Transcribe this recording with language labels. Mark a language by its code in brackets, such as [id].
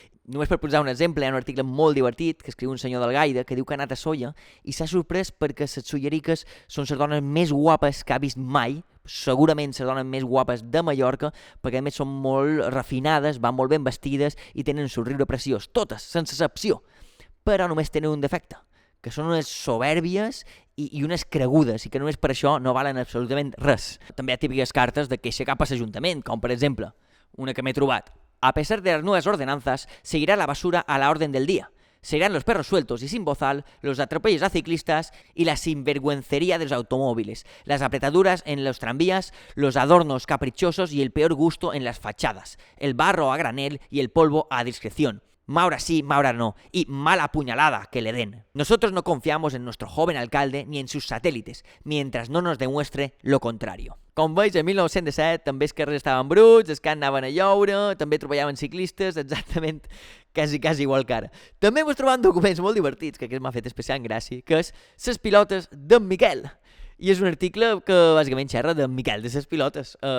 [ca] Només per posar un exemple, hi ha un article molt divertit que escriu un senyor d'Algaida que diu que ha anat a Solla i s'ha sorprès perquè les solleriques són les dones més guapes que ha vist mai, segurament les dones més guapes de Mallorca, perquè a més són molt refinades, van molt ben vestides i tenen un somriure preciós, totes, sense excepció, però només tenen un defecte, que són unes soberbies i unes cregudes, i que només per això no valen absolutament res. També hi ha típiques cartes de queixa cap a l'Ajuntament, com per exemple, una que m'he trobat. [es] A pesar de las nuevas ordenanzas, seguirá la basura a la orden del día. Seguirán los perros sueltos y sin bozal, los atropellos a ciclistas y la sinvergüencería de los automóviles, las apretaduras en los tranvías, los adornos caprichosos y el peor gusto en las fachadas, el barro a granel y el polvo a discreción. Maura sí, Maura no, y mala puñalada que le den. Nosotros no confiamos en nuestro joven alcalde ni en sus satélites, mientras no nos demuestre lo contrario. [ca] Com veus, en 1917 també els carrers estaven bruts, els cans anaven a lloure, també trobaven ciclistes, exactament quasi igual que ara. També vos trobem documents molt divertits, que aquest m'ha fet especial gràcia, que és les pilotes d'en Miquel. I és un article que bàsicament xerra d'en Miquel, de les pilotes.